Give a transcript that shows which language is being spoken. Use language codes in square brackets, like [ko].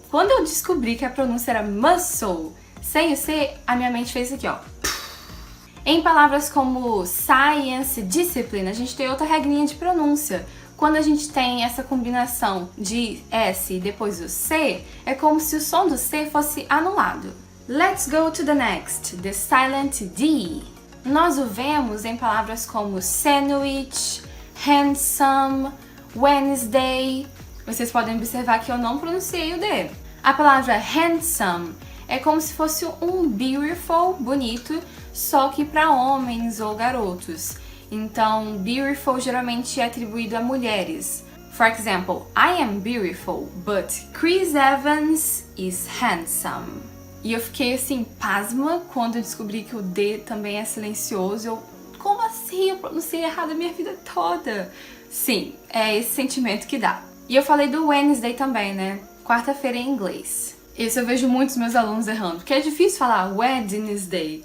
[pt] Quando eu descobri que a pronúncia era muscle, sem o C, a minha mente fez isso aqui, ó. Em palavras como science, discipline, a gente tem outra regrinha de pronúncia. Quando a gente tem essa combinação de S e depois o C, é como se o som do C fosse anulado. [en] Let's go to the next, the silent D. [pt] Nós o vemos em palavras como sandwich, handsome, Wednesday. Vocês podem observar que eu não pronunciei o D. A palavra handsome é como se fosse um beautiful, bonito, só que para homens ou garotos. Então, beautiful geralmente é atribuído a mulheres. [en] For example, I am beautiful, but Chris Evans is handsome. [pt] E eu fiquei assim, pasma, quando eu descobri que o D também é silencioso. Como assim? Eu pronunciei errado a minha vida toda. Sim, é esse sentimento que dá. E eu falei do Wednesday também, né? Quarta-feira em inglês. Isso eu vejo muitos meus alunos errando, porque é difícil falar Wednesday.